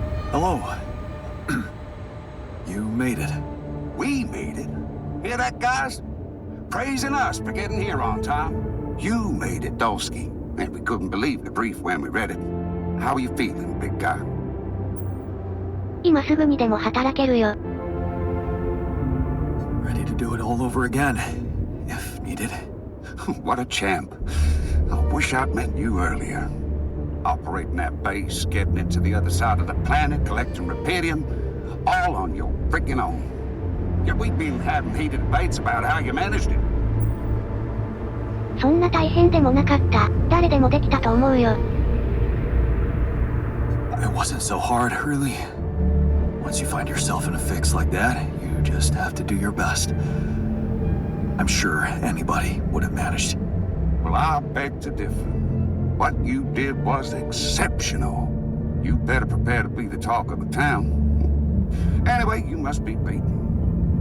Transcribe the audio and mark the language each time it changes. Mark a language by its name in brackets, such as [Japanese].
[English] Hello. You made it. We made it. Hear that, guys? Praising us for getting here on time. You made it, Dolsky. And we couldn't believe the brief when we read it. How are you feeling, big guy? [Japanese] 今すぐにでも働けるよ。 [English] Ready to do it all over again, if needed. What a champ. I wish I'd met you earlier. Operating that base, getting it to the other side of the planet, collecting Repedium, all on your freaking own. Yet we've been having heated debates about how you managed it. [Japanese] そんな大変でもなかった。誰でもできたと思うよ。 [English] It wasn't so hard, really. Once you find yourself in a fix like that, you just have to do your best. I'm sure anybody would have managed. Well, I beg to differ. What you did was exceptional. You better prepare to be the talk of the town. Anyway, you must be beaten.